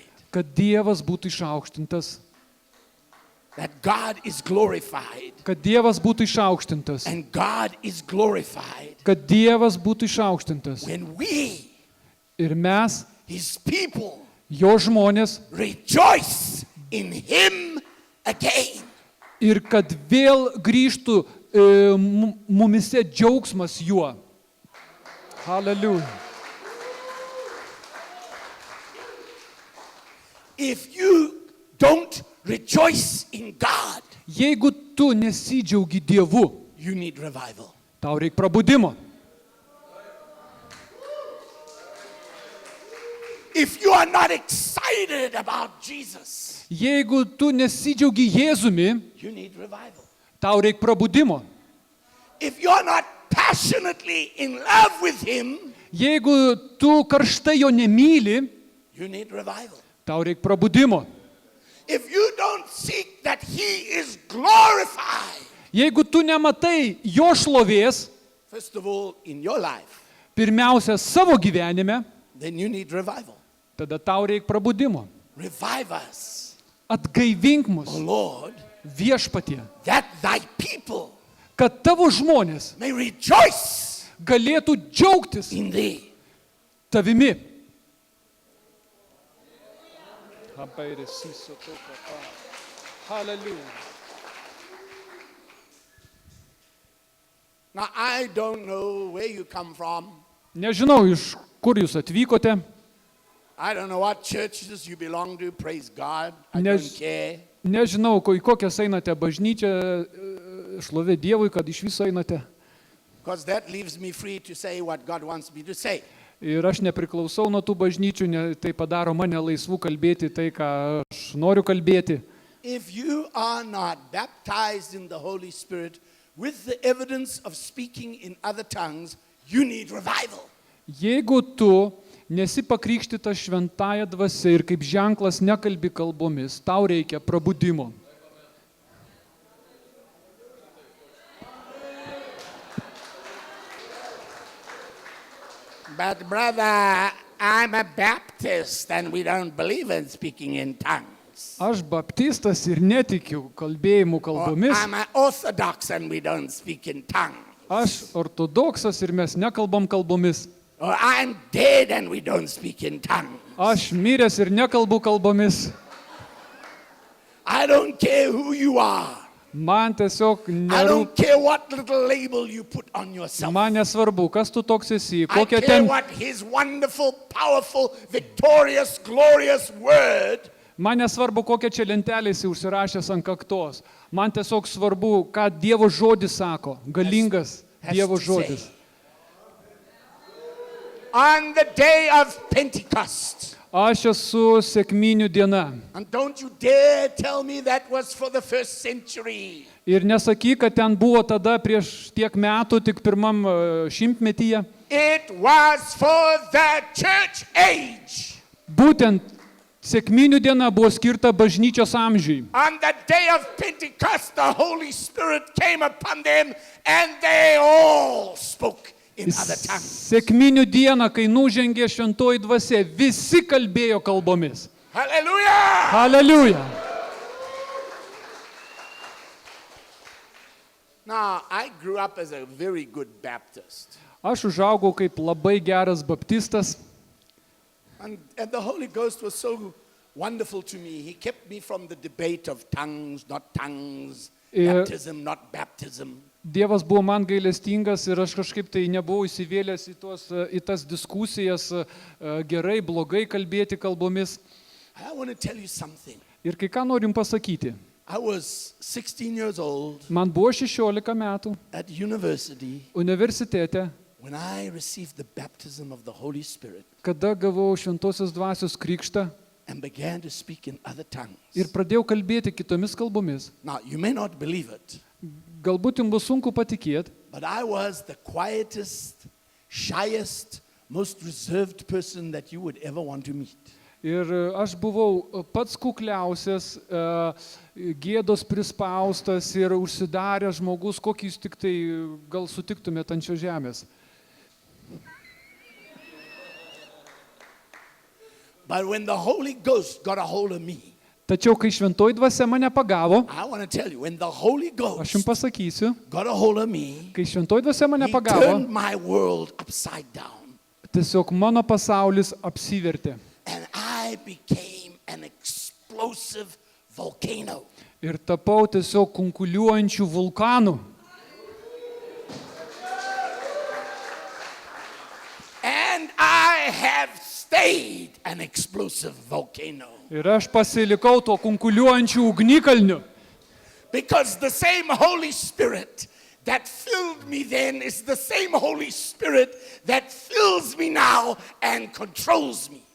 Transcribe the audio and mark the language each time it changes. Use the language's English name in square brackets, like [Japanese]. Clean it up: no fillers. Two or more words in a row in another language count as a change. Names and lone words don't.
[Lithuanian] Kad Dievas būtų išaukštintas. [English] That God is glorified. [Lithuanian] Kad Dievas būtų išaukštintas. [English] And God is glorified [Lithuanian] Kad Dievas būtų išaukštintas. [English] when we, [Lithuanian] Ir mes, [English] His people, [Lithuanian] jo žmonės, [English] rejoice in Him again. [Lithuanian] ir kad vėl grįžtų mumise džiaugsmas juo. [English] Hallelujah. If you don't rejoice in God, [Lithuanian] Jeigu tu nesidžiaugi Dievu, [English] you need revival. [Lithuanian] tau reikia prabudimo. [English] If you are not excited about Jesus, [Lithuanian] Jeigu tu nesidžiaugi Jėzumi, [English] you need revival. [Lithuanian] tau reikia prabudimo. [English] If you are not passionately in love with Him, [Lithuanian] Jeigu tu karštai jo nemyli, [English] you need revival. [Lithuanian] tau reikia prabudimo. [English] If you don't seek that He is glorified, [Lithuanian] Jeigu tu nematai jo šlovės, [English] first of all, in your life, [Lithuanian] pirmiausia savo gyvenime, [English] then you need revival. [Lithuanian] tada tau reikia prabudimo. [English] Revive us, [Lithuanian] Atgaivink [English] O [Lithuanian] mus, [English] Lord, [Lithuanian] viešpatie, [English] that thy people [Lithuanian] kad tavo žmonės [English] may rejoice [Lithuanian] galėtų džiaugtis [English] in thee. [Lithuanian] tavimi. Hallelujah. [English] Now, I don't know where you come from. [Lithuanian] Nežinau, iš kur jūs atvykote, [English] I don't know what churches you belong to. Praise God. I [Lithuanian] Nes- [English] don't care. [Lithuanian] nežinau, į kokias einate bažnyčią, šlovė Dievui, kad iš viso einate. [English] Because that leaves me free to say what God wants me to say. [Lithuanian] Ir aš nepriklausau nuo tų bažnyčių, tai padaro mane laisvų kalbėti tai, ką aš noriu kalbėti. [English] If you are not baptized in the Holy Spirit with the evidence of speaking in other tongues, you need revival. [Lithuanian] Jeigu tu nesi pakrikštytas šventąją dvasią ir kaip ženklas nekalbi kalbomis, tau reikia prabudimo. [English] But brother, I'm a Baptist and we don't believe in speaking in tongues. [Lithuanian] Aš baptistas ir netikiu kalbėjimu [English] Or [Lithuanian] kalbomis. [English] I'm an Orthodox and we don't speak in tongues. [Lithuanian] Aš ortodoksas ir mes nekalbam kalbomis. [English] Or I'm dead and we don't speak in tongues. [Lithuanian] Aš miręs ir nekalbu kalbomis. [English] I don't care who you are. [Lithuanian] Man tiesiog [English] I [Lithuanian] nerūpi. [English] don't care what little label you put on yourself. [Lithuanian] Man nesvarbu, kas tu toks esi, [English] I [Lithuanian] kokia [English] care [Lithuanian] ten. [English] what His wonderful, powerful, victorious, glorious word [Lithuanian] Man nesvarbu, kokia čia lentelė esi užsirašęs ant kaktos. Man tiesiog svarbu, ką Dievo žodis sako. Galingas [English] has [Lithuanian] Dievo [English] to [Lithuanian] žodis. [English] say. On the day of Pentecost. [Lithuanian] Aš esu sekminių diena. [English] And don't you dare tell me that was for the first century. [Lithuanian] Ir nesakyk, kad ten buvo tada prieš tiek metų, tik pirmam šimtmetyje. [English] It was for the church age. [Lithuanian] Būtent sekminių diena buvo skirta bažnyčios amžiui. [English] On the day of Pentecost, the Holy Spirit came upon them and they all spoke in other tongues. [Lithuanian] Sekminių dieną, kai nužengė šventoji dvasia, visi kalbėjo kalbomis. [English] Hallelujah! Hallelujah. Now, I grew up as a very good Baptist. [Lithuanian] Aš užaugau kaip labai geras baptistas. [English] And the Holy Ghost was so wonderful to me. He kept me from the debate of tongues, not tongues, baptism, not baptism. [Lithuanian] Dievas buvo man gailestingas ir aš kažkaip tai nebuvau įsivėlęs į tas diskusijas, gerai, blogai kalbėti kalbomis. [English] I want to tell you something. [Lithuanian] Ir kai ką norim pasakyti. [English] I was 16 years old [Lithuanian] Man buvo 16 metų [English] at university [Lithuanian] universitete, [English] when I received the baptism of the Holy Spirit [Lithuanian] kada gavau šventosios dvasios krikštą [English] and began to speak in other tongues. [Lithuanian] ir pradėjau kalbėti kitomis kalbomis. [English] Now, you may not believe it, [Lithuanian] Galbūt jums bus sunku patikėti, [English] but I was the quietest, shyest, most reserved person that you would ever want to meet. [Lithuanian] Ir aš buvau pats kukliausias, gėdos prispaustas ir užsidaręs žmogus, kokį jūs tik tai gal sutiktumėte ant šios žemės. [English] But when the Holy Ghost got a hold of me, [Lithuanian] Tačiau, kai šventoji dvasia mane pagavo, [English] I want to tell you, when the Holy [Lithuanian] aš jums [English] Ghost [Lithuanian] pasakysiu, [English] got a hold of me, [Lithuanian] kai šventoji dvasia mane [English] He [Lithuanian] pagavo, [English] turned my world upside down. [Lithuanian] tiesiog mano pasaulis apsivertė. [English] And I became an explosive volcano. [Lithuanian] Ir tapau tiesiog kunkuliuojančių vulkanų. [English] And I have stayed an explosive volcano. [Lithuanian] Ir aš pasilikau tuo kunkuliuojančių ugnikalniu. [English] Because the same Holy Spirit that filled me then is the same Holy Spirit that fills me now and controls me.